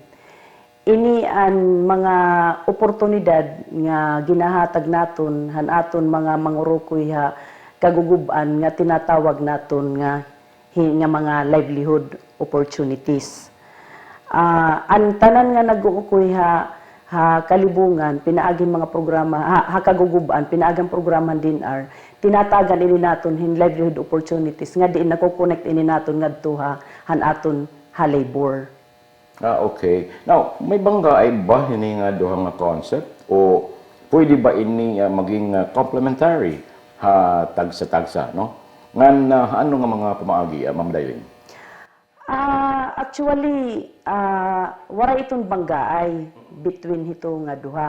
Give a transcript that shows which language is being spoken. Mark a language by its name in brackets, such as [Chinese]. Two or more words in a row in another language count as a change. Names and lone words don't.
[Waray] Ini ang mga oportunidad nga ginahatag naton han aton mga mangurukoy ha kaguguban nga tinatawag naton nga mga [English] livelihood opportunities. [Waray] Ang tanan nga nag-uukoy ha kalibungan, pinaaging mga programa, ha kaguguban, pinaagang programa DNR, tinatagan ini naton hin [English] livelihood opportunities, [Waray] nga diin nako-connect ini naton ngadto han aton labor. Okay. Now, may bangga ay ba hini nga duha nga concept o pwede ba ini maging complementary tagsa-tagsa, no? Ngan ano nga mga pamaagi, Ma'am Dailin? Actually, wala itong banggaay between hito nga duha.